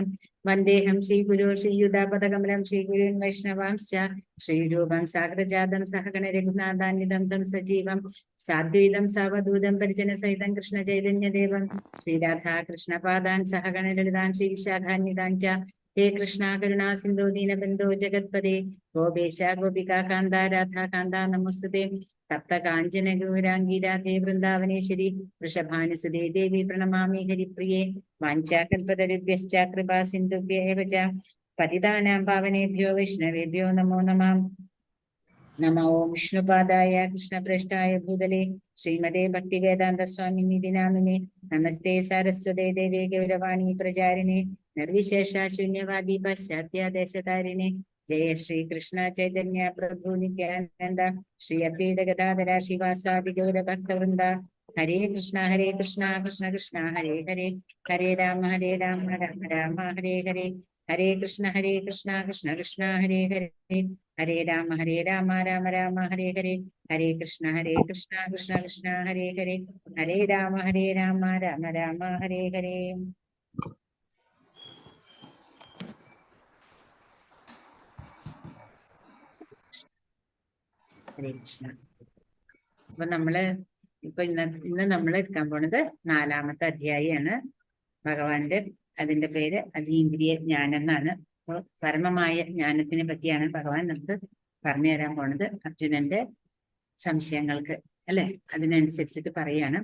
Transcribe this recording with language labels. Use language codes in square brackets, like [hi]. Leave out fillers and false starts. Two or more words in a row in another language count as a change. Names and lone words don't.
[sa] വന്ദേഹം ശ്രീഗുരോ ശ്രീയുതാപദകമലം ശ്രീഗുരുൻ വൈഷ്ണവാംശ്ച ശ്രീരൂപം സാഗ്രജാതം സഹഗണ രഘുനാഥാന്വിതം തം സജീവം സാദ്വൈതം സാവധൂതം പരിജനസഹിതം കൃഷ്ണ ചൈതന്യദേവം ശ്രീരാധാ കൃഷ്ണപാദാൻ സഹഗണ ലളിതാൻ ശ്രീവിശാഖാന്വിതാൻ ച. ഹേ കൃഷ്ണ കരുണാ സിന്ധോ ദീനബന്ധോ ജഗത്പദേ ഗോപേശ ഗോപികാ കാന്ത രാധാ കാന്ത നമസ്തുതേ. തപ്ത കാഞ്ചന ഗൗരാംഗീ രാധേ വൃന്ദാവനേശ്വരി വൃഷഭാനുസുതേ ദേവി പ്രണമാമി ഹരിപ്രിയേ. വാഞ്ചാകൽപതരുഭ്യശ്ച കൃപാ സിന്ധുഭ്യ ഏവ ച പതിതാനാം പാവനേഭ്യോ വൈഷ്ണവേഭ്യോ നമോ നമഃ. നമോ വിഷ്ണുപാദായ കൃഷ്ണപ്രേഷ്ഠായ ഭൂതലേ ശ്രീമതേ ഭക്തിവേദാന്ത സ്വാമിനിധി നാമിനെ. നമസ്തേ സാരസ്വതേ ദേവേ ഗൗരവാണി പ്രചാരിണേ നിർവിശേഷ ശൂന്യവാദി പാശ്ചാത്യദേശതാരിണേ. ജയ ശ്രീ കൃഷ്ണ ചൈതന്യ പ്രഭു നിത്യാനന്ദ ശ്രീ അദ്വൈത ഗദാധര ശ്രീവാസാദി ഗൗരഭക്തവൃന്ദ. ഹരേ കൃഷ്ണ കൃഷ്ണ കൃഷ്ണ ഹരേ ഹരേ ഹരേ രാമ രാമ രാമ ഹരേ ഹരേ. ഹരേ കൃഷ്ണ കൃഷ്ണ കൃഷ്ണ ഹരേ ഹരേ ഹരേ രാമ രാമ രാമ ഹരേ ഹരേ. ഹരേ കൃഷ്ണ കൃഷ്ണ കൃഷ്ണ ഹരേ ഹരേ ഹരേ രാമ രാമ രാമ ഹരേ ഹരേ. ഹരേ കൃഷ്ണ. [ml] അപ്പൊ ഇന്ന് നമ്മൾ എടുക്കാൻ പോണത് 4-ാമത്തെ അധ്യായമാണ്. ഭഗവാന്റെ അതിന്റെ പേര് അതീന്ദ്രിയ ജ്ഞാനം എന്നാണ്. അപ്പോൾ പരമമായ ജ്ഞാനത്തിനെ പറ്റിയാണ് ഭഗവാൻ നമുക്ക് പറഞ്ഞു തരാൻ പോണത്. അർജുനന്റെ സംശയങ്ങൾക്ക് അല്ലെ, അതിനനുസരിച്ചിട്ട് പറയാണ്.